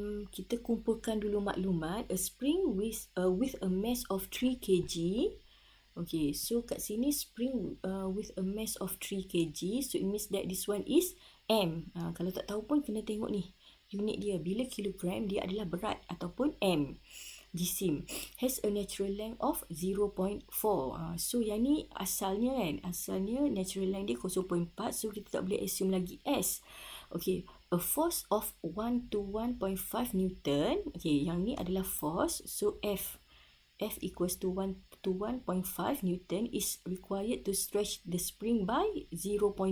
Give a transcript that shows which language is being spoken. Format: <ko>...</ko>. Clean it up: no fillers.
<ms>Kita kumpulkan dulu maklumat.</ms> <en>A spring with a mass of 3 kg. Okay, so</en> <ms>kat sini</ms> <en>spring with a mass of 3 kg. So it means that this one is M.</en> <ms>Kalau tak tahu pun kena tengok ni unit dia. Bila kilogram, dia adalah berat ataupun M.</ms> <en>Jisim has a natural length of 0.4.</en> <ms>So yang ni asalnya kan, asalnya natural length dia 0.4.</ms> <en>So</en> <ms>kita tak boleh assume lagi</ms> <en>S. Okay, a force of 1 to 1.5 Newton.</en> <ms>Okay, yang ni adalah force.</ms> <en>So F equals to 1 to 1.5 Newton is required to stretch the spring by 0.9.</en>